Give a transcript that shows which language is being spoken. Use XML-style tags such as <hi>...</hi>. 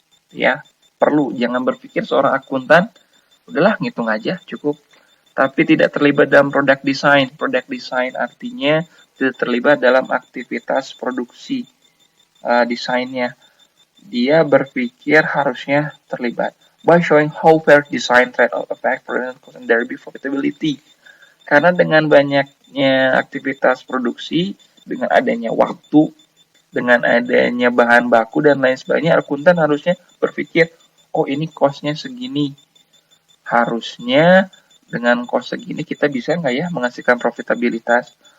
<id>Ya, perlu, jangan berpikir seorang akuntan, udahlah ngitung aja, cukup. Tapi tidak terlibat dalam product design. Product design artinya tidak terlibat dalam aktivitas produksi desainnya. Dia berpikir harusnya terlibat.</id> <en>By showing how fair design trade-off affect product cost and thereby profitability.</en> <id>Karena dengan banyaknya aktivitas produksi, dengan adanya waktu, dengan adanya bahan baku dan lain sebagainya, akuntan harusnya berpikir, oh ini cost-nya segini. Harusnya dengan cost segini kita bisa nggak ya menghasilkan profitabilitas?</id>